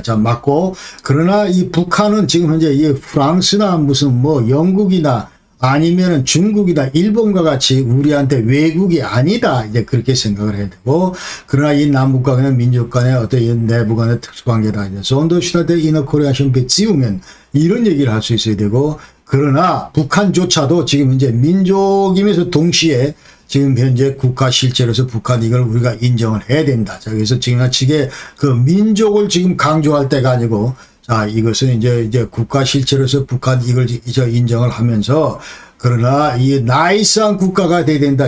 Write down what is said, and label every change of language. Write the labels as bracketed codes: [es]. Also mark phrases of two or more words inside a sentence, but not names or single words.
[ko] 자, 맞고. 그러나 이 북한은 지금 현재 이 프랑스나 무슨 뭐 영국이나 아니면은 중국이나 일본과 같이 우리한테 외국이 아니다. 이제 그렇게 생각을 해야 되고. 그러나 이 남북 간의 민족 간의 어떤 이 내부 간의 특수관계다. 이제 [de] sondostate innerkoreanischen Beziehungen [ko] 이런 얘기를 할 수 있어야 되고. 그러나 북한조차도 지금 현재 민족이면서 동시에 지금 현재 국가 실체로서 북한 이걸 우리가 인정을 해야 된다. 자, 그래서 지나치게 그 민족을 지금 강조할 때가 아니고, 자, 이것은 이제 국가 실체로서 북한 이걸 인정을 하면서, 그러나 이 나이스한 국가가 돼야 된다.